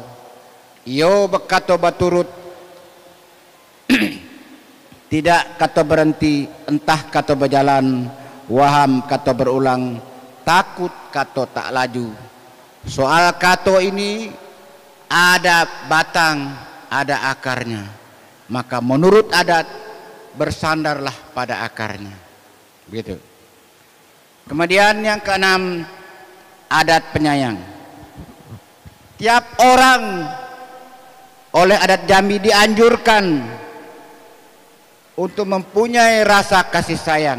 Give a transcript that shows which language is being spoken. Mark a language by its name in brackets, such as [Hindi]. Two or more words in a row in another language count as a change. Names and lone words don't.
[Jambi Malay] Yo bekato baturut, tidak kato berhenti, entah kato berjalan, waham kato berulang, takut kato tak laju. [Indonesian] Soal kato ini ada batang, ada akarnya. Maka menurut adat bersandarlah pada akarnya. Begitu. Kemudian yang keenam, adat penyayang. Tiap orang oleh adat Jambi dianjurkan untuk mempunyai rasa kasih sayang.